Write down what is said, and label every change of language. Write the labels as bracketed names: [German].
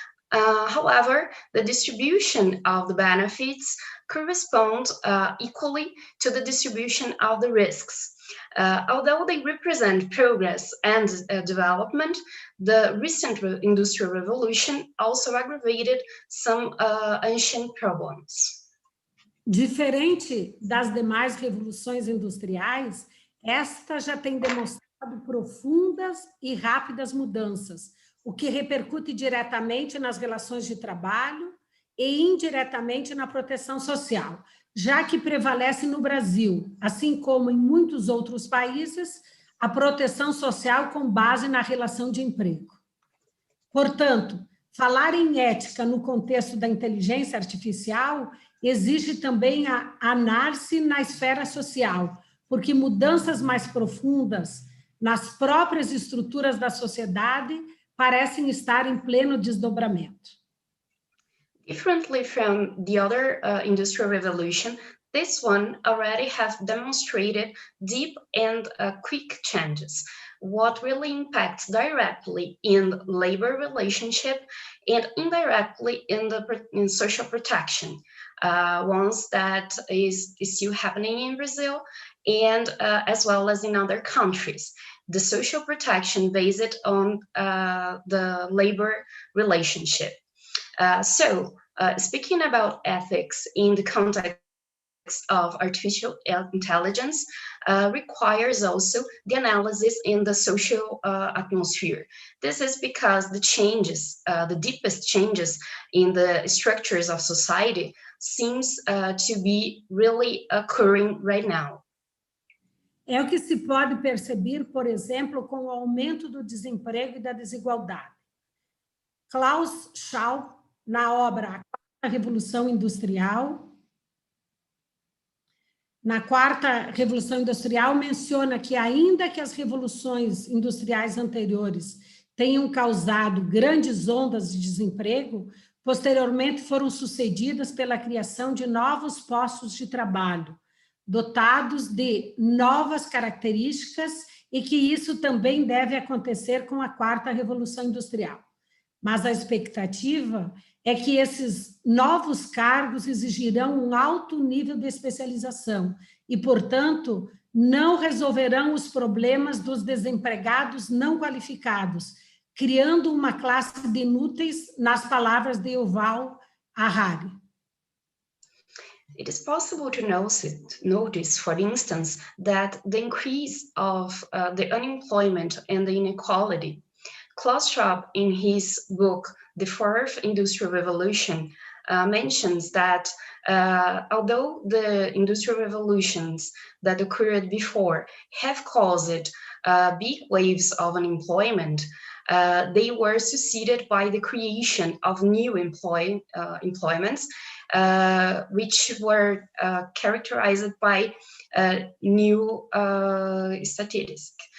[English] However, the distribution of the benefits corresponds equally to the distribution of the risks. Although they represent progress and development, the recent Industrial Revolution also aggravated some ancient problems. [Portuguese] Diferente das demais revoluções industriais, esta já tem demonstrado profundas e rápidas mudanças, o que repercute diretamente nas relações de trabalho e indiretamente na proteção social, já que prevalece no Brasil, assim como em muitos outros países, a proteção social com base na relação de emprego. Portanto, falar em ética no contexto da inteligência artificial exige também a análise na esfera social, porque mudanças mais profundas nas próprias estruturas da sociedade parecem estar em pleno desdobramento. [English] Differently from the other Industrial Revolution, this one already has demonstrated deep and quick changes, what really impacts directly in labor relationship and indirectly in social protection, ones that is still happening in Brazil and as well as in other countries. the social protection based on the labor relationship. Speaking about ethics in the context of artificial intelligence requires also the analysis in the social atmosphere. This is because the changes, the deepest changes in the structures of society seems to be really occurring right now. [Portuguese] É o que se pode perceber, por exemplo, com o aumento do desemprego e da desigualdade. Klaus Schwab, na obra A Revolução Industrial, na quarta Revolução Industrial, menciona que, ainda que as revoluções industriais anteriores tenham causado grandes ondas de desemprego, posteriormente foram sucedidas pela criação de novos postos de trabalho, dotados de novas características, e que isso também deve acontecer com a quarta Revolução Industrial. Mas a expectativa é que esses novos cargos exigirão um alto nível de especialização e, portanto, não resolverão os problemas dos desempregados não qualificados, criando uma classe de inúteis, nas palavras de Yuval Harari. [English] It is possible to notice, for instance, that the increase of the unemployment and the inequality. Klaus Schwab, in his book, The Fourth Industrial Revolution, mentions that although the industrial revolutions that occurred before have caused big waves of unemployment, they were succeeded by the creation of new employments, which were characterized by new statistics.